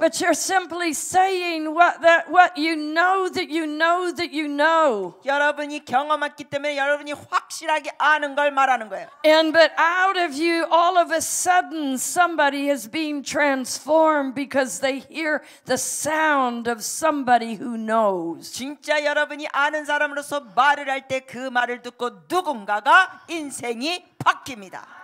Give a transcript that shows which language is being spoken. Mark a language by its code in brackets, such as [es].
[en] But you're simply saying what you know that you know that you know. [ko] 여러분이 경험했기 때문에 여러분이 확실하게 아는 걸 말하는 거예요. [en] And but out of you, all of a sudden, somebody is being transformed because they hear the sound of somebody who knows. [ko] 진짜 여러분이 아는 사람으로서 말을 할 때 그 말을 듣고 누군가가 인생이 바뀝니다.